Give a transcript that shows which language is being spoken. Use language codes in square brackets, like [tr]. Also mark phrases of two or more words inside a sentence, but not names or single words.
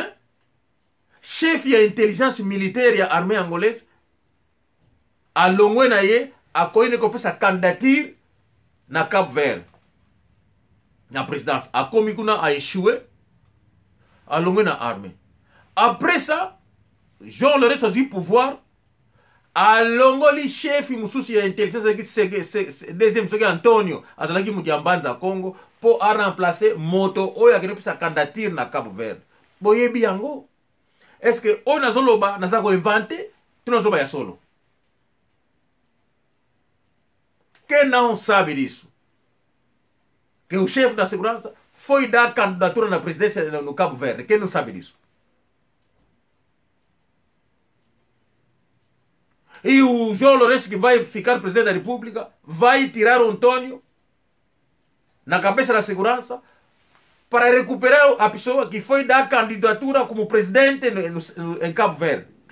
[ln] Chef ya [fr] intelligence militaire [ln] ya [fr] armée angolaise [ln] alongwe na ye akoyine kopesa candidature na Cap Vert. Na présidence akomi kuna [fr] a échoué [ln] alongwe na armée. [fr] Après ça, Jean Lourenço a eu pouvoir [ln] alongoli chef mususu ya intelligence deuxième soki Antonio azalaki muti ya mbanza Congo po a remplacer moto oyo akende pesa candidature na Cap Vert. Boyebi yango. [fr] Est-ce que on [ln] azoloba naza ko inventer tu nazoba ya solo? [pt] Que não sabe disso? Que o chefe da segurança foi dar candidatura na presidência no Cabo Verde. Quem não sabe disso? E o João Lourenço, que vai ficar presidente da República, vai tirar o Antônio na cabeça da segurança para recuperar a pessoa que foi dar candidatura como presidente em Cabo Verde.